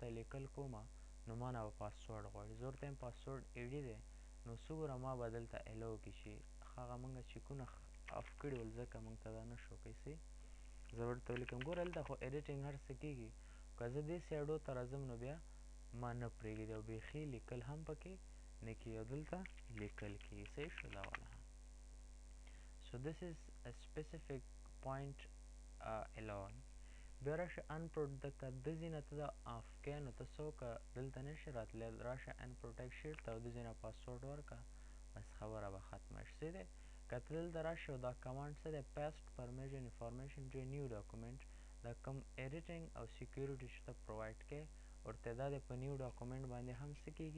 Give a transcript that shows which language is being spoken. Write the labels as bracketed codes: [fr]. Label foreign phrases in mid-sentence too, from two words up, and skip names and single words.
[ps] لیکل کومه نو ما نه به پاسورډ غواړي زه ورته یم پاسورډ 80 دی نو اوس وګوره ما به دلته الو کړي چې هغه موږ چیکونه اف کړي ول ځکه موږ ته دا نه شو کوي صحیح زه ورته ولیکم ګوره هلته خو ایډیټینګ هر څه کېږي که زه دې سایډو ته راځم نو بیا ما نه پرېږدي او بیخي لیکل هم پکې نه کېږي او دلته لیکل کېږي صحیح شو دا والا [en] so this is a specific point [ps] 11 بیا راشه unprotect د ځای نه ته دا آف کوې نو ته څه وکړه دلته نشي راتلی راشه unprotect شیټ ته او د ځای نه پاسورډ ورکړه بس خبره به ختمه شي صحیح دی که ته دلته راشي او دا کمانډ څه دی [en] paste permission information to new document [ps] دا کوم ایډیټینګ او سیکیورټي چې ته پرووایډ کوې ورته دا د په [en] new document [ps] باندې هم څه کېږي